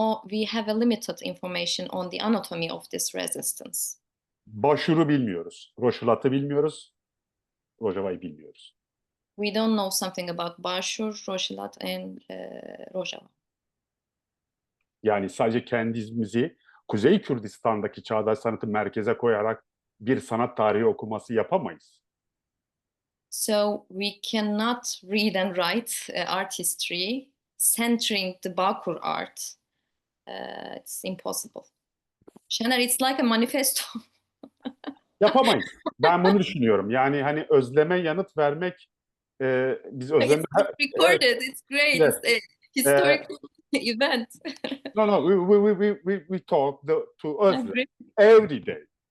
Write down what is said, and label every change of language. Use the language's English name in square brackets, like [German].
[English] We have a limited information on the anatomy of this resistance. [Turkish] Başuru bilmiyoruz, Roşilat'ı bilmiyoruz, Rojava'yı bilmiyoruz. [English] We don't know something about Bashur, Roşilat and Rojava. [Turkish] Yani sadece kendimizi Kuzey Kürdistan'daki çağdaş sanatı merkeze koyarak bir sanat tarihi okuması yapamayız. [English] So we cannot read and write art history centering the Bakur art. It's impossible. Şener, it's like a manifesto. [Turkish] Yapamayız. Ben bunu düşünüyorum. Yani hani özleme yanıt vermek, biz özleme... [English] It's recorded. Evet. It's great. Yes. It's a historical event. No, we talk to Özlem every day.